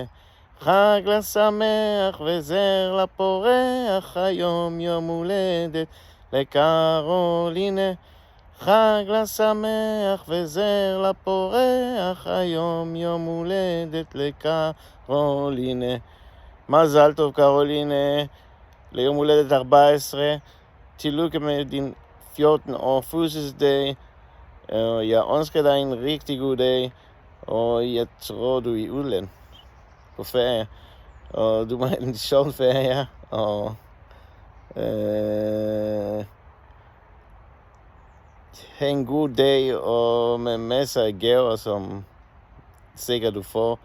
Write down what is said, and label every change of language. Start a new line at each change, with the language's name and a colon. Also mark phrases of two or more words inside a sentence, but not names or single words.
Hebrew: חג לשמח וזר לפורח, היום יום הולדת לקרולינה. חג לשמח וזר לפורח, היום יום הולדת לקרולינה. מזל טוב קרולינה, ליום הולדת 14.
Danish: Till lycka med din 14 år fødselsdag. Jeg ønsker dig en rigtig god dag, og jeg tror du er i udland på ferie. Og du må have en sjov ferie, og have en god dag, og med masser af gaver, som sikkert du får.